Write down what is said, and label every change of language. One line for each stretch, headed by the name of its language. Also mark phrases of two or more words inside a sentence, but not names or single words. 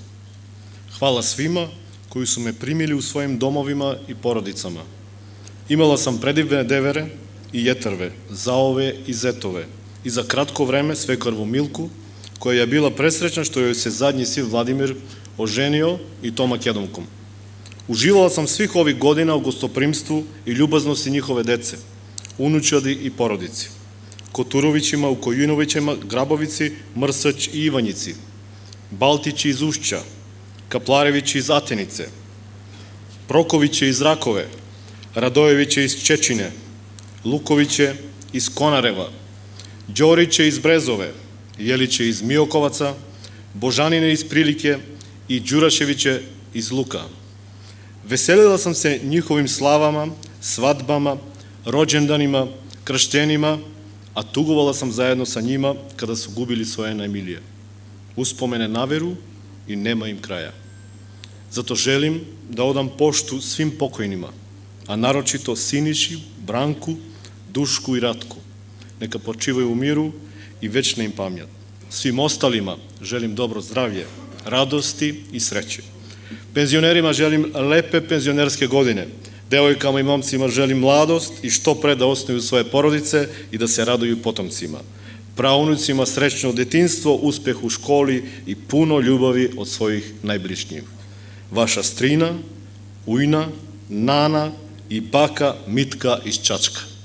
Serbian: Хвала свима кои су ме примили у своим домовима и породицама. Имала сам предивне девере и јетерве, заове и зетове, и за кратко време свекарву Милку, која ја била пресреќна што јој се задњи син Владимир оженио и то македонком. Уживала сам свих ових година у гостопримству и љубазност и њихове деце, унучади и породици. Котуровиќима, Укојуновиќима, Грабовици, Мрсач и Ивањици, Балтичи из Ушча, Капларевиќи из Атенице, Проковиće из Ракове, Радоевиće из Чечине, Луковиće из Конарева, Ѓориće из Брезове, Јелиće из Миоковаца, Божанине из Прилике и Ѓурашевиće из Лука. Веселила сам се њиховим славама, свадбама, роđенданима, крштенима, а тугувала сам заедно са њима када су губили своја најмилија. Успомене наверу и нема им краја. Зато желим да одам пошту свим покојнима, а нарочито Синиши, Бранку, Душку и Ратку. Нека почивају у миру и вечна им памјат. Свим осталима желим добро здравје, радости и среќе. Пензионерима желим лепе пензионерске године. Девојкама и момцима желим младост и што пред да основи своје породице и да се радују потомцима. Праунуцима среќно детинство, успех у школи и пуно љубави од својих најближњив. Ваша стрина, ујна, нана и бака Митка из Чачка.